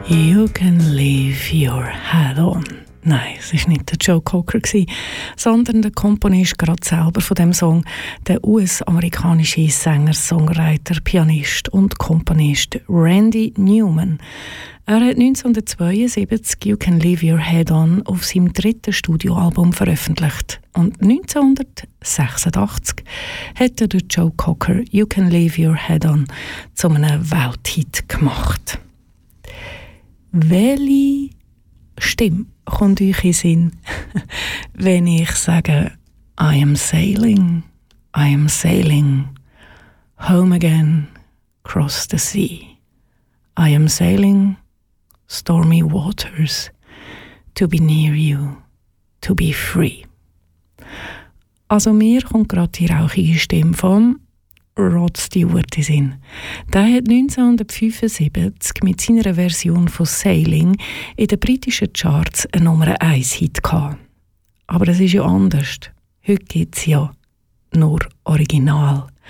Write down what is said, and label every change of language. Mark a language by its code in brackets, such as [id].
[en] You can leave your hat on. [de] Nein, es war nicht der Joe Cocker, sondern der Komponist gerade selber von dem Song, der US-amerikanische Sänger, Songwriter, Pianist und Komponist Randy Newman. Er hat 1972 «You Can Leave Your Head On» auf seinem dritten Studioalbum veröffentlicht. Und 1986 hat er Joe Cocker «You Can Leave Your Head On» zu einem Welthit gemacht. Welche Stimme kommt euch in Sinn, wenn ich sage [en] I am sailing, home again, cross the sea. I am sailing, stormy waters, to be near you, to be free. [de] Also mir kommt gerade die rauchige Stimme von Rod Stewart in Sinn. Der hat 1975 mit seiner Version von Sailing in den britischen Charts eine Nummer 1 Hit gehabt. Aber es ist ja anders. Heute gibt es ja nur Original.